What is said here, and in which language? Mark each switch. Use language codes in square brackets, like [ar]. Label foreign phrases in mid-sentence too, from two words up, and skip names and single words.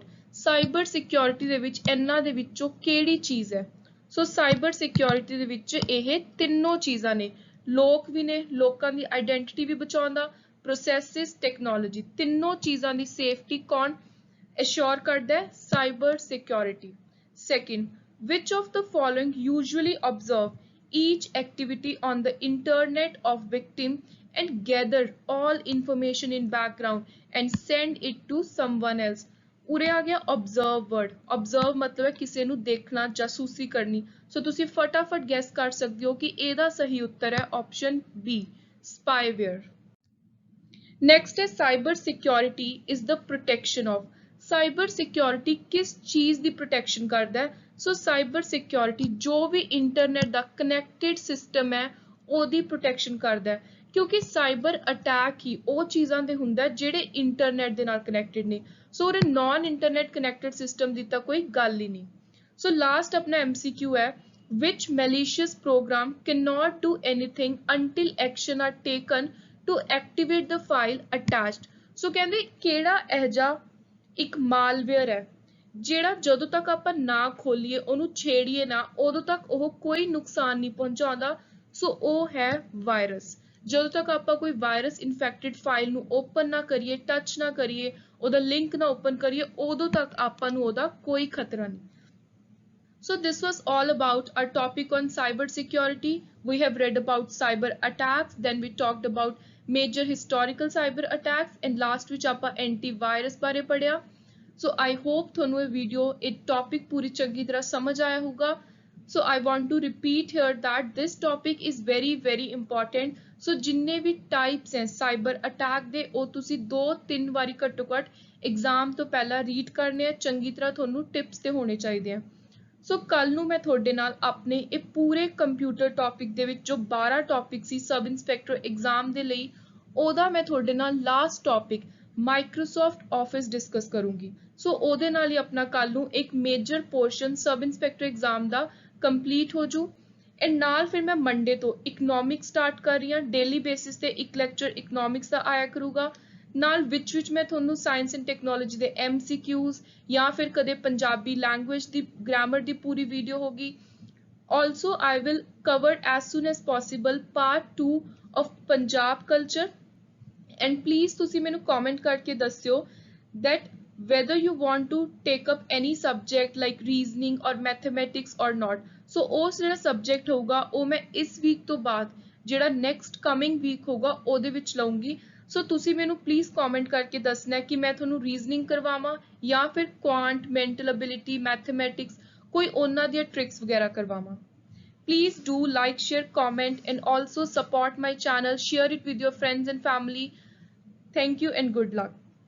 [en] cyber security [pa] ਦੇ ਵਿੱਚ ਇਹਨਾਂ ਦੇ ਵਿੱਚੋਂ ਕਿਹੜੀ ਚੀਜ਼ ਹੈ? ਸੋ [en] cyber security [pa] ਦੇ ਵਿੱਚ ਇਹ ਤਿੰਨੋਂ ਚੀਜ਼ਾਂ ਨੇ, ਲੋਕ ਵੀ ਨੇ, ਲੋਕਾਂ ਦੀ ਆਇਡੈਂਟੀਟੀ ਵੀ ਬਚਾਉਂਦਾ, ਪ੍ਰੋਸੈਸਿਸ, ਟੈਕਨੋਲੋਜੀ, ਤਿੰਨੋਂ ਚੀਜ਼ਾਂ ਦੀ ਸੇਫਟੀ ਕੌਣ assure ਕਰਦਾ ਹੈ? [en] cyber security. [pa] ਸੈਕਿੰਡ, [en] which of the following usually observe each activity on the internet of victim and gather all information in background and send it to someone else? [pa] ਉਰੇ ਆ ਗਿਆ [en] observe word। [pa] observe ਮਤਲਬ ਹੈ ਕਿਸੇ ਨੂੰ ਦੇਖਣਾ, ਜਾਸੂਸੀ ਕਰਨੀ। ਸੋ ਤੁਸੀਂ ਫਟਾਫਟ ਗੈਸ ਕਰ ਸਕਦੇ ਹੋ ਕਿ ਇਹਦਾ ਸਹੀ ਉੱਤਰ ਹੈ ਆਪਸ਼ਨ B, spyware। [en] Next is cyber security is the protection of। cyber security [pa] ਕਿਸ ਚੀਜ਼ ਦੀ ਪ੍ਰੋਟੈਕਸ਼ਨ ਕਰਦਾ ਹੈ? ਸੋ [en] cyber security [pa] ਜੋ ਵੀ ਇੰਟਰਨੈਟ ਦਾ [en] connected system [pa] ਹੈ ਉਹਦੀ ਪ੍ਰੋਟੈਕਸ਼ਨ ਕਰਦਾ ਹੈ, ਕਿਉਂਕਿ [en] cyber attack [pa] ਹੀ ਉਹ ਚੀਜ਼ਾਂ ਦੇ ਹੁੰਦਾ ਜਿਹੜੇ ਇੰਟਰਨੈਟ ਦੇ ਨਾਲ ਕਨੈਕਟਡ ਨੇ। ਸੋ ਉਹਦੇ [en] non internet connected system [pa] ਦੀ ਤਾਂ ਕੋਈ ਗੱਲ ਹੀ ਨਹੀਂ। ਸੋ ਲਾਸਟ ਆਪਣਾ MCQ ਹੈ [en] which malicious program cannot do anything until action are taken to activate the file attached। [pa] ਸੋ ਕਹਿੰਦੇ ਕਿਹੜਾ ਇਹ ਜਿਹਾ ਇੱਕ ਮਾਲਵੇਅਰ ਹੈ ਜਿਹੜਾ ਜਦੋਂ ਤੱਕ ਆਪਾਂ ਨਾ ਖੋਲੀਏ ਉਹਨੂੰ ਛੇੜੀਏ ਨਾ ਉਦੋਂ ਤੱਕ ਉਹ ਕੋਈ ਨੁਕਸਾਨ ਨਹੀਂ ਪਹੁੰਚਾਉਂਦਾ। ਸੋ ਉਹ ਹੈ ਵਾਇਰਸ। ਜਦੋਂ ਤੱਕ ਆਪਾਂ ਕੋਈ [en] virus infected file [pa] ਨੂੰ ਓਪਨ ਨਾ ਕਰੀਏ, ਟੱਚ ਨਾ ਕਰੀਏ, ਉਹਦਾ ਲਿੰਕ ਨਾ ਓਪਨ ਕਰੀਏ, ਉਦੋਂ ਤੱਕ ਆਪਾਂ ਨੂੰ ਉਹਦਾ ਕੋਈ ਖਤਰਾ ਨਹੀਂ। [en] So this was all about our topic on cyber security. We have read about cyber attacks, then we talked about major historical cyber attacks, and last [pa] ਵਿੱਚ ਆਪਾਂ antivirus ਬਾਰੇ ਪੜਿਆ। [en] So I hope [pa] ਤੁਹਾਨੂੰ ਇਹ ਵੀਡੀਓ ਇਹ topic ਪੂਰੀ ਚੰਗੀ ਤਰ੍ਹਾਂ ਸਮਝ ਆਇਆ ਹੋਊਗਾ। [en] So I want to repeat here that this topic is very very important। [pa] So ਜਿੰਨੇ ਵੀ types ਹੈ [en] cyber attack [pa] ਦੇ ਉਹ ਤੁਸੀਂ 2-3 ਵਾਰੀ ਘੱਟੋ ਘੱਟ exam ਤੋਂ ਪਹਿਲਾਂ read ਕਰਨੇ ਆ, ਚੰਗੀ ਤਰ੍ਹਾਂ ਤੁਹਾਨੂੰ tips ਤੇ ਹੋਣੇ ਚਾਹੀਦੇ ਆ। ਸੋ ਕੱਲ ਨੂੰ ਮੈਂ ਤੁਹਾਡੇ ਨਾਲ ਆਪਣੇ ਇਹ ਪੂਰੇ ਕੰਪਿਊਟਰ ਟੌਪਿਕ ਦੇ ਵਿੱਚ ਜੋ 12 ਟੌਪਿਕ ਸੀ [en] sub inspector exam [pa] ਦੇ ਲਈ, ਉਹਦਾ ਮੈਂ ਤੁਹਾਡੇ ਨਾਲ [en] last topic [pa] ਮਾਈਕਰੋਸਾਫਟ ਆਫਿਸ ਡਿਸਕਸ ਕਰੂੰਗੀ। ਸੋ ਉਹਦੇ ਨਾਲ ਹੀ ਆਪਣਾ ਕੱਲ ਨੂੰ ਇੱਕ [en] major portion sub inspector exam [pa] ਦਾ ਕੰਪਲੀਟ ਹੋ ਜੂ। ਐਂਡ ਨਾਲ ਫਿਰ ਮੈਂ ਮੰਡੇ ਤੋਂ ਇਕਨੋਮਿਕਸ ਸਟਾਰਟ ਕਰ ਰਹੀ ਹਾਂ। [en] daily basis [pa] ਤੇ ਇੱਕ ਲੈਕਚਰ ਇਕਨੋਮਿਕਸ ਦਾ ਆਇਆ ਕਰੂਗਾ, ਨਾਲ ਵਿੱਚ ਮੈਂ ਤੁਹਾਨੂੰ [en] science and technology [pa] ਦੇ MCQs ਜਾਂ ਫਿਰ ਕਦੇ ਪੰਜਾਬੀ ਲੈਂਗੁਏਜ ਦੀ ਗ੍ਰਾਮਰ ਦੀ ਪੂਰੀ ਵੀਡੀਓ ਹੋਗੀ। [en] Also I will cover as soon as possible part 2 of Punjab culture, and please [pa] ਤੁਸੀਂ ਮੈਨੂੰ comment ਕਰਕੇ ਦੱਸਿਓ [en] that whether you want to take up any subject like reasoning or mathematics or not। [pa] ਸੋ ਉਸ ਜਿਹੜਾ ਸਬਜੈਕਟ ਹੋਊਗਾ ਉਹ ਮੈਂ ਇਸ ਵੀਕ ਤੋਂ ਬਾਅਦ ਜਿਹੜਾ [en] next coming week [pa] ਹੋਊਗਾ ਉਹਦੇ ਵਿੱਚ ਲਵਾਂਗੀ। ਸੋ ਤੁਸੀਂ ਮੈਨੂੰ ਪਲੀਜ਼ ਕਮੈਂਟ ਕਰਕੇ ਦੱਸਣਾ ਕਿ ਮੈਂ ਤੁਹਾਨੂੰ ਰੀਜ਼ਨਿੰਗ ਕਰਵਾਵਾਂ ਜਾਂ ਫਿਰ ਕੁਆਂਟ, [en] mental ability, [pa] ਮੈਥਮੈਟਿਕਸ ਕੋਈ ਉਹਨਾਂ ਦੀਆਂ ਟ੍ਰਿਕਸ ਵਗੈਰਾ ਕਰਵਾਵਾਂ। [en] Please do like, share, comment, and also support my channel. Share it with your friends and family. Thank you and good luck.